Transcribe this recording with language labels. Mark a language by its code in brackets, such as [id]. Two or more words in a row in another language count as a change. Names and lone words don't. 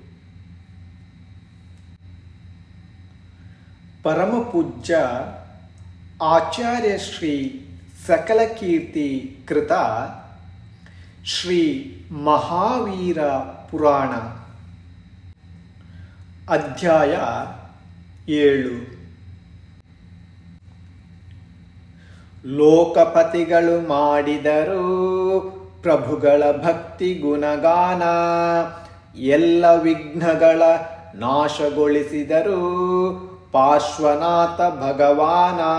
[hi] परम पूज्य आचार्य श्री सकल कीर्ति कृत श्री महावीर पुराण अध्याय 7. [kn] ಲೋಕಪತಿಗಳು ಮಾಡಿದರು ಪ್ರಭುಗಳ ಭಕ್ತಿ ಗುಣಗಾನ, ಎಲ್ಲ ವಿಘ್ನಗಳ ನಾಶಗೊಳಿಸಿದರು ಪಾರ್ಶ್ವನಾಥ ಭಗವಾನ.